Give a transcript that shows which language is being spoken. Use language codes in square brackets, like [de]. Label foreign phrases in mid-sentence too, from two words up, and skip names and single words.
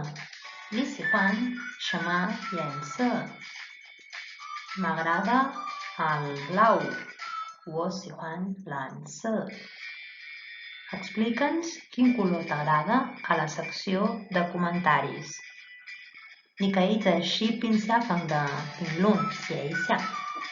[zh] 你喜欢什么颜色? [ca] M'agrada el blau. [zh] 我喜欢蓝色. [ca] Explica'ns quin color t'agrada a la secció de comentaris. [zh] 你可以在视频下方的评论写一下。